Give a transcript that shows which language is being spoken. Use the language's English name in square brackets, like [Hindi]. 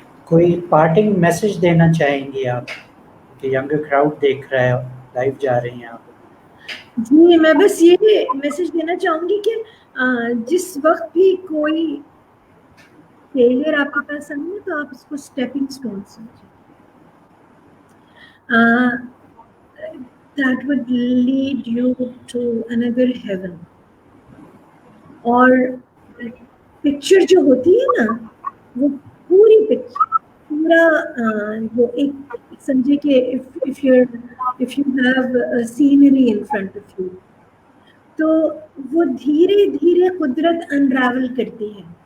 [Urdu] کوئی parting message دینا چاہیں گی آپ کہ ینگر کراؤڈ دیکھ رہا ہے, لائیو جا رہی ہیں آپ؟ جی میں بس یہ میسج دینا چاہوں گی کہ جس وقت بھی کوئی فیلئر آپ کے پاس آئے تو آپ اس کو اسٹیپنگ اسٹون سمجھیں. [English] that would lead you to another heaven. [Urdu] اور پکچر جو ہوتی ہے نا, وہ پوری پکچر پورا وہ ایک سمجھے کہ [English] if you have a scenery in front of you, [Urdu] تو وہ دھیرے دھیرے قدرت انراول کرتی ہے.